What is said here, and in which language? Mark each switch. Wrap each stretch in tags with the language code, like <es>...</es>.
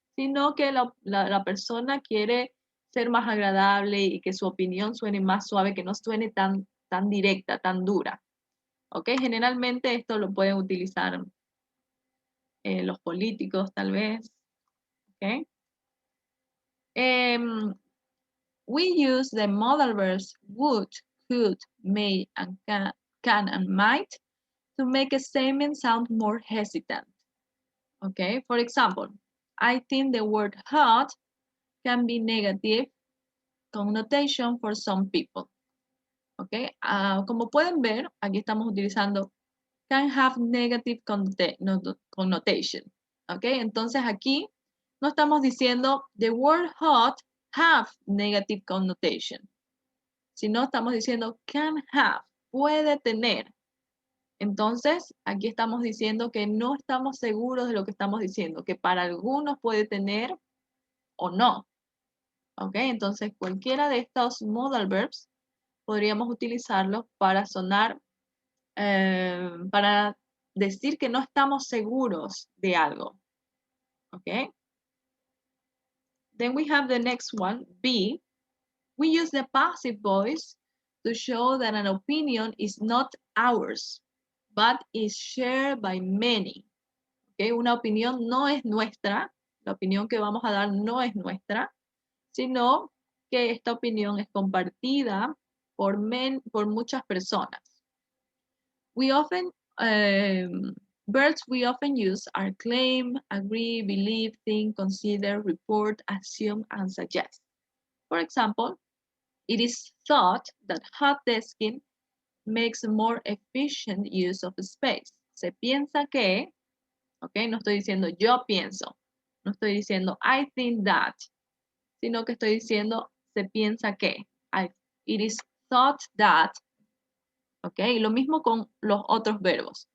<es>Sino que la persona quiere ser más agradable y que su opinión suene más suave, que no suene tan directa, tan dura. ¿Ok? Generalmente esto lo pueden utilizar los políticos, tal vez. ¿Ok?</es> <en>We use the modal verbs would, could, may, and can and might to make a statement sound more hesitant. Okay, for example, I think the word hot can be negative connotation for some people.</en> <es>Okay, como pueden ver, aquí estamos utilizando</es> <en>can have negative connotation.</en> <es>Okay, entonces aquí no estamos diciendo</es> <en>the word hot have negative connotation,</en> <es>sino estamos diciendo</es> <en>can have,</en> <es>puede tener. Entonces, aquí estamos diciendo que no estamos seguros de lo que estamos diciendo, que para algunos puede tener o no. ¿Ok? Entonces, cualquiera de estos modal verbs podríamos utilizarlos para sonar, para decir que no estamos seguros de algo. ¿Ok?</es> <en>Then we have the next one, be. We use the passive voice to show that an opinion is not ours, but is shared by many. ¿Okay?</en> <es>Una opinión no es nuestra, la opinión que vamos a dar no es nuestra, sino que esta opinión es compartida por muchas personas.</es> <en>We often, verbs we often use are claim, agree, believe, think, consider, report, assume, and suggest. For example, it is thought that hot desking makes more efficient use of space.</en> <es>Se piensa que, ok, no estoy diciendo yo pienso, no estoy diciendo</es> <en>I think that,</en> <es>sino que estoy diciendo se piensa que.</es> <en>It is thought that,</en> <es>ok, y lo mismo con los otros verbos.</es>